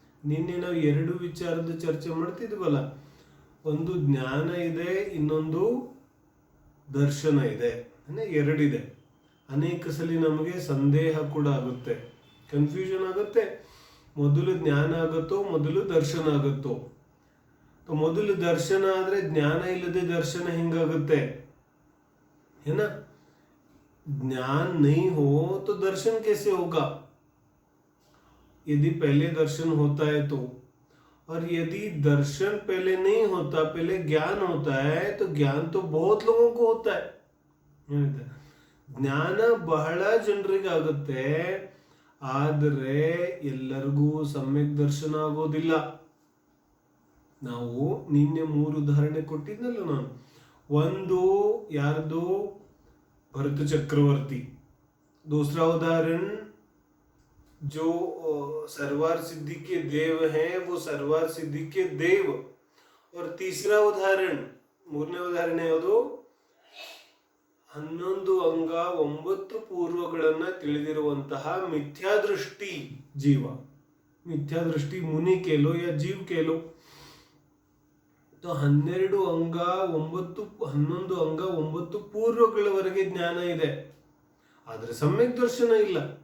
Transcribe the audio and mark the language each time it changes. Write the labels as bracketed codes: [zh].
[kn] ನಿನ್ನೆ ನಾವು 2 ವಿಚಾರದ ಚರ್ಚೆ ಮಾಡ್ತಿದ್ವಲ್ಲ, ಒಂದು ಜ್ಞಾನ ಇದೆ, ಇನ್ನೊಂದು ದರ್ಶನ ಇದೆ, 2 ಇದೆ. ಅನೇಕ ಸಲ ನಮಗೆ ಸಂದೇಹ ಕೂಡ ಆಗುತ್ತೆ, ಕನ್ಫ್ಯೂಷನ್ ಆಗುತ್ತೆ. ಮೊದಲು ಜ್ಞಾನ ಆಗುತ್ತೋ ಮೊದಲು ದರ್ಶನ ಆಗುತ್ತೋ? ಮೊದಲು ದರ್ಶನ ಆದ್ರೆ ಜ್ಞಾನ ಇಲ್ಲದೆ ದರ್ಶನ ಹೆಂಗಾಗುತ್ತೆ? [hi] है ना? ज्ञान नहीं हो तो दर्शन कैसे होगा? यदि पहले दर्शन होता है तो, और यदि दर्शन पहले नहीं होता, पहले ज्ञान होता है, तो ज्ञान तो बहुत लोगों को होता है. [kn] ಜ್ಞಾನ ಬಹಳ ಜನರಿಗೆ ಆಗುತ್ತೆ, ಆದರೆ ಎಲ್ಲರಿಗೂ ಸಮ್ಯಕ್ ದರ್ಶನ ಆಗೋದಿಲ್ಲ. ನಾವು ನಿನ್ನೆ 3 ಉದಾಹರಣೆ ಕೊಟ್ಟಿದ್ನಲ್ಲ ನಾನು. ಒಂದು ಯಾರ್ದು? [hi] भरत चक्रवर्ती. दूसरा उदाहरण जो सर्वार सिद्धि के देव हैं वो सर्वार सिद्धि के देव. और तीसरा उदाहरण, [kn] ಮೂರನೇ ಉದಾಹರಣೆ ಯಾವುದು? 11 ಅಂಗ 9 ಪೂರ್ವಗಳನ್ನ ತಿಳಿದಿರುವಂತಹ ಮಿಥ್ಯಾದೃಷ್ಟಿ ಜೀವ. ಮಿಥ್ಯಾದೃಷ್ಟಿ ಮುನಿ [hi] ಕೇಲೋ ಯಾ ಜೀವ್ ಕೇಲೋ. [kn] 11 ಅಂಗ 9 ಪೂರ್ವಗಳವರೆಗೆ ಜ್ಞಾನ ಇದೆ, ಆದ್ರೆ ಸಮ್ಯಕ್ ದರ್ಶನ ಇಲ್ಲ.